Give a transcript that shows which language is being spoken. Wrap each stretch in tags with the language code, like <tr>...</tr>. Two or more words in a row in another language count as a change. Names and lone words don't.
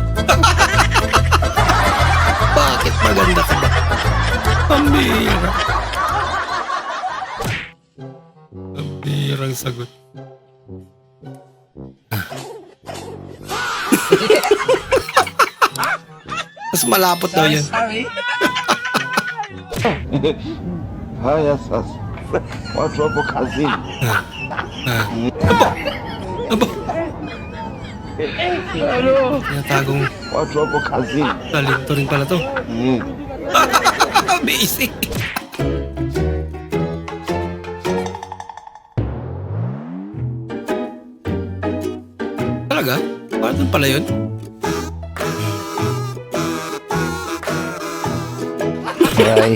<tl>Bakit maganda ka ba? Pambira. Pambirang sagot. Mas malapot daw yan.</tl> <sw>Haya sasa, watu wapo kazini.</sw> <tl>Aba. Tinatagong</tl> <sw>Watu wapo kazini.</sw> <tl>talento rin pala to. Basic. Talaga? Paano pala yun? Ay,</tl>